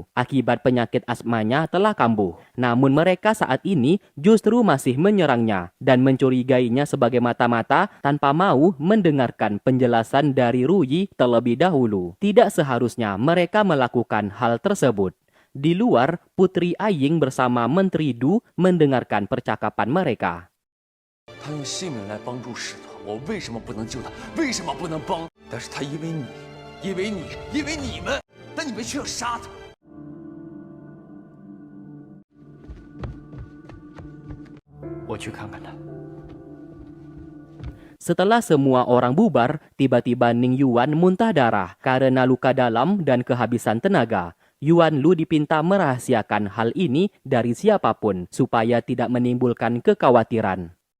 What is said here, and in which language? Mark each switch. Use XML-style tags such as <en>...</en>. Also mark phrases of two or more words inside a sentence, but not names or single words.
<id>Akibat penyakit asmanya telah kambuh. Namun mereka saat ini justru masih menyerangnya dan mencurigainya sebagai mata-mata tanpa mau mendengarkan penjelasan dari Ruyi terlebih dahulu. Tidak seharusnya mereka melakukan hal tersebut. Di luar, Putri Aying bersama Menteri Du mendengarkan percakapan mereka.</id> <zh>他用性命来帮助使团，我为什么不能救他？为什么不能帮？但是他因为你，因为你，因为你们，但你们却要杀他。我去看看他。</zh> <id>Setelah semua orang bubar, tiba-tiba Ning Yuan muntah darah karena luka dalam dan kehabisan tenaga. Yuan Lu dipinta merahasiakan hal ini dari siapapun supaya tidak menimbulkan kekhawatiran.</id>